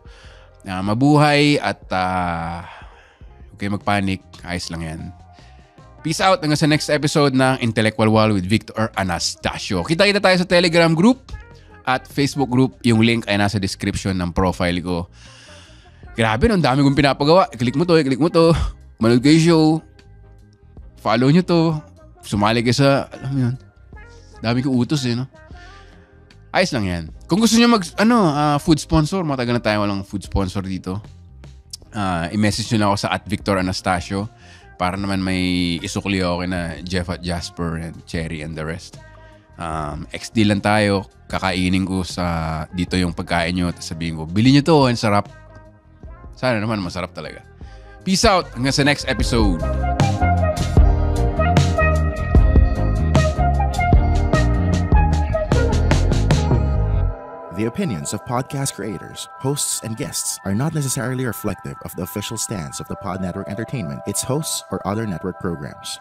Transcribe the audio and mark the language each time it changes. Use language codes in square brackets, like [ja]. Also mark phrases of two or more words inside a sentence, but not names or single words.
[tl] Mabuhay at huwag kayo magpanik, ayos lang yan. [en] Peace out [tl] hanggang sa [en] next episode [tl] ng Intellectual Wall with Victor Anastasio. Kita-kita tayo sa Telegram group at Facebook group. Yung link ay nasa description ng profile ko. Grabe, ang dami kong pinapagawa. I-click mo to. Manood kayo show. Follow nyo to. Sumali kayo sa, alam mo yun, dami ko utos no? Ayos lang yan. Kung gusto nyo [en] food sponsor, [tl] matagal na tayo walang [en] food sponsor [tl] dito. I-message nyo na ako sa @VictorAnastasio para naman may isukli ako na Jeff at Jasper and Cherry and the rest. XD lang tayo. Kakainin ko sa dito yung pagkain nyo. Tapos sabihin ko, bili nyo to. Ang sarap. Sana naman masarap talaga. [en] Peace out. [tl] Hanggang sa [en] next episode. The opinions of podcast creators, hosts, and guests are not necessarily reflective of the official stance of the Pod Network Entertainment, its hosts, or other network programs.